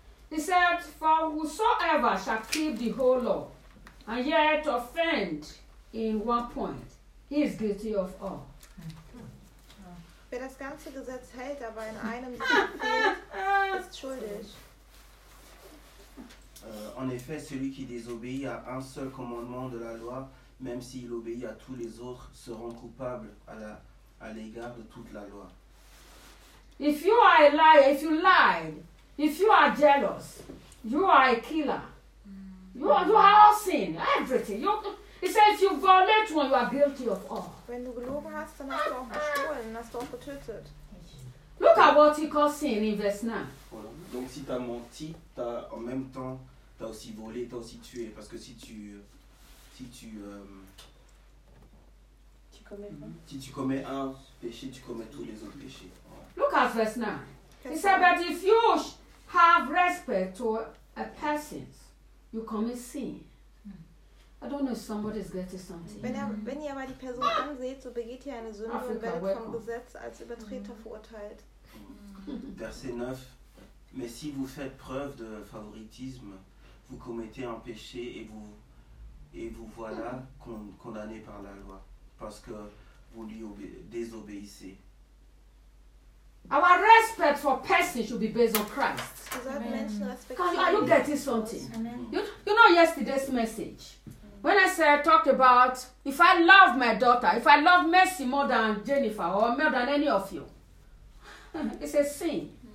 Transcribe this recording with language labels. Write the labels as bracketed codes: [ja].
[en] He said, for whosoever shall keep the whole law and yet offend in one point, he is guilty of all. [de] Wer das ganze Gesetz hält, aber in einem fehlt, ist schuldig. [fr] En effet, celui qui désobéit à un seul commandement de la loi, même s'il obéit à tous les autres, sera coupable à l'égard de toute la loi. [en] If you are a liar, if you lied, if you are jealous, you are a killer. You are all sin, everything. He says you violate when you are guilty of all. [de] Wenn du gelogen hast, dann hast du auch gestohlen, hast du auch getötet. [en] Look at what he calls sin in verse 9. [fr] Donc si t'as menti, t'as en même temps, t'as aussi volé, t'as aussi tué. Parce que si tu commets un péché, tu commets tous les autres péchés. [en] Look at verse 9. He said, but if you have respect to a person, you commit sin. I don't know if somebody is getting something. [de] Wenn ihr aber die Person anseht, so begeht ihr eine Sünde und werdet vom Gesetz als Übertreter verurteilt. [fr] Verset 9. Mais si vous faites preuve de favoritisme, vous commettez un péché et vous voilà condamné par la loi parce que vous lui désobéissez. [en] Our respect for persons should be based on Christ. Are you getting something? You know yesterday's message. When I said, talk about, if I love my daughter, if I love Mercy more than Jennifer or more than any of you, it's a sin.